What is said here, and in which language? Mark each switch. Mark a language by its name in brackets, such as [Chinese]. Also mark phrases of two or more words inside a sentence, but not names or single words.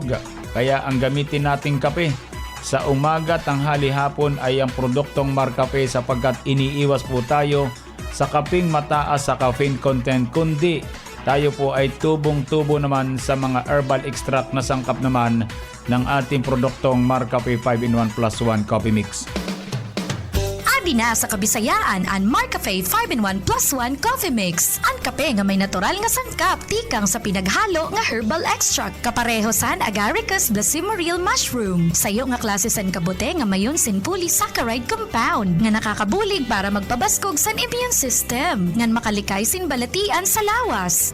[Filipino] Kaya ang gamitin nating kape sa umaga, tanghali, hapon ay ang produktong Marcafe sapagkat iniiwas po tayo sa kapeng mataas sa [English] caffeine content, [Filipino] kundi tayo po ay tubong-tubo naman sa mga [English] herbal extract [Filipino] na sangkap naman ng ating produktong Marcafe 5-in-1 plus 1 coffee mix. [Waray] Adi na sa Kabisayaan ang Marcafe 5-in-1 plus 1 coffee mix. Ang kape nga may natural nga sangkap tikang sa pinaghalo nga [English] herbal extract [Waray] kapareho san Agaricus blacimoril mushroom. Sayo nga klase san kabute nga mayon sin polysaccharide compound nga nakakabulig para magpabaskog san [English] immune system [Waray] ngan makalikay sin balatian sa lawas.